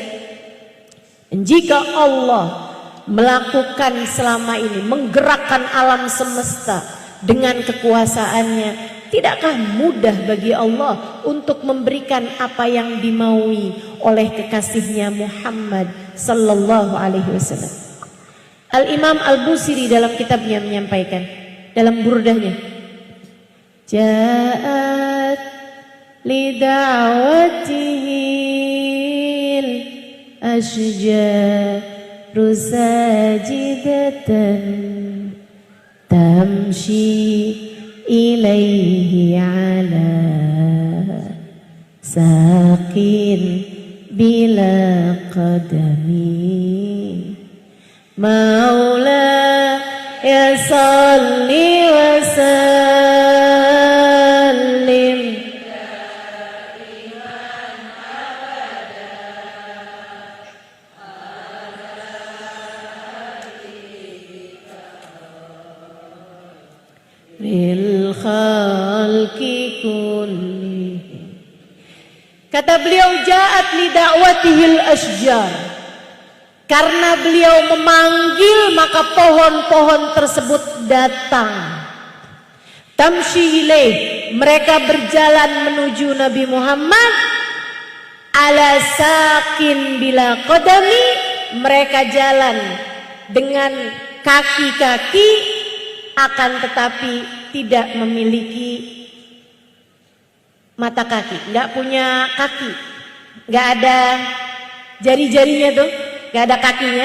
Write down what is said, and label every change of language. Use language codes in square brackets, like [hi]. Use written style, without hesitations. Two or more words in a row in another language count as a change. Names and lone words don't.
[id] Jika Allah melakukan selama ini, menggerakkan alam semesta dengan kekuasaannya, tidakkah mudah bagi Allah untuk memberikan apa yang dimaui oleh kekasihnya Muhammad [ar] صلى الله عليه وسلم? [id] Al-Imam Al-Busiri dalam kitabnya menyampaikan dalam burdahnya, [ar] جاءت لدعوته الأشجار ساجدة تمشي إليه على ساق بلا قدم صل وسلم للخلق كله. [id] Kata beliau, [ar] جاءت لدعوته الأشجار. [id] Karena beliau memanggil, maka pohon-pohon tersebut datang. [ar] تمشي إليه, [id] mereka berjalan menuju Nabi Muhammad. [ar] على ساق بلا قدم, [id] mereka jalan dengan kaki-kaki, akan tetapi tidak memiliki mata kaki, nggak punya kaki, nggak ada jari-jarinya tuh, nggak ada kakinya.